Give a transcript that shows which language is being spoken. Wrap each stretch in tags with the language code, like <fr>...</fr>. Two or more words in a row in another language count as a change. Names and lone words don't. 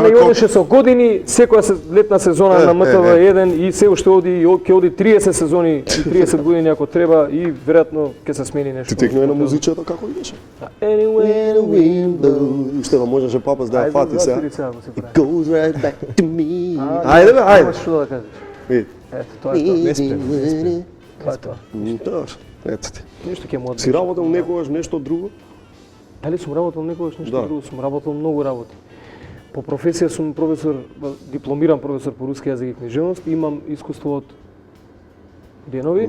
<mk>знаеме и колку- одеше со години, секоја летна сезона на МТВ1 и се уште оди, ќе оди 30 сезони и 30 години ако треба и веројатно ќе се смени нешто. Ти текнува на музичата како идеше? Anyway, Уште да можеше папас да ја фати сега. сега го се прави.</mk> <en>Goes right back to me.</en> <mk>Ајде бе, ајде. Што да кажеш? Види. Ето, тоа е тоа. Тоа е тоа. Добро, ето ти. Нешто ќе му Си работел некогаш нешто друго? Дали сум работел некогаш нешто Да. друго? Сум работел многу работи. По професија сум професор, дипломиран професор по руски јазик и книжевност, имам искуство од денови.</mk>